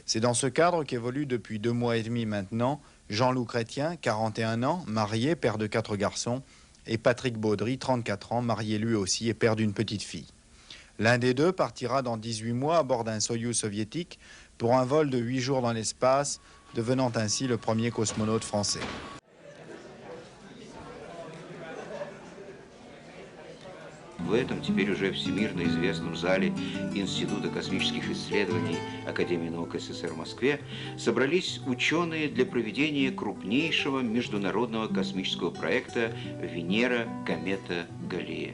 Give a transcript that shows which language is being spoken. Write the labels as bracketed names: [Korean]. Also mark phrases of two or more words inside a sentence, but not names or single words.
[French] C'est dans ce cadre qu'évolue depuis 2 mois et demi maintenant Jean-Loup Chrétien, 41 ans, marié, père de 4 garçons, et Patrick Baudry, 34 ans, marié lui aussi et père d'une petite fille. L'un des deux partira dans 18 mois à bord d'un Soyouz soviétique pour un vol de 8 jours dans l'espace devenant ainsi le premier cosmonaute français. [Russian] В этом теперь уже всемирно известном зале Института космических исследований Академии наук СССР в Москве собрались ученые для проведения крупнейшего международного космического проекта «Венера, комета, Галлея».